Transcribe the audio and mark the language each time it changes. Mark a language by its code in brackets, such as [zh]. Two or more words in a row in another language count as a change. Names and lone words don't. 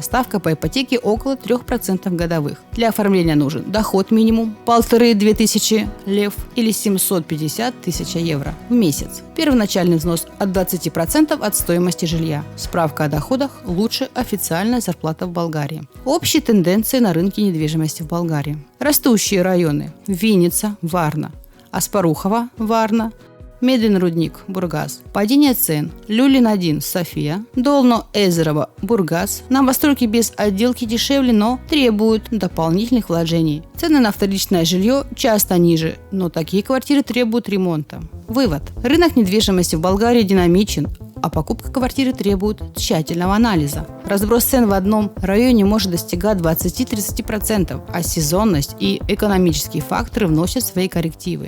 [ru] Ставка по ипотеке около 3% годовых. Для оформления нужен доход минимум 1500-2000 лев или 750 тысяч евро в месяц. Первоначальный взнос от 20% от стоимости жилья. Справка о доходах лучше официальная зарплата в Болгарии. Общие тенденции на рынке недвижимости в Болгарии. Растущие районы: Винница, Варна, Аспарухова, Варна, Медный рудник, Бургас. Падение цен: Люлин-1, София, Долно-Эзерово, Бургас. Новостройки без отделки дешевле, но требуют дополнительных вложений. Цены на вторичное жилье часто ниже, но такие квартиры требуют ремонта. Вывод: рынок недвижимости в Болгарии динамичен, а покупка квартиры требует тщательного анализа. Разброс цен в одном районе может достигать 20-30%, а сезонность и экономические факторы вносят свои коррективы.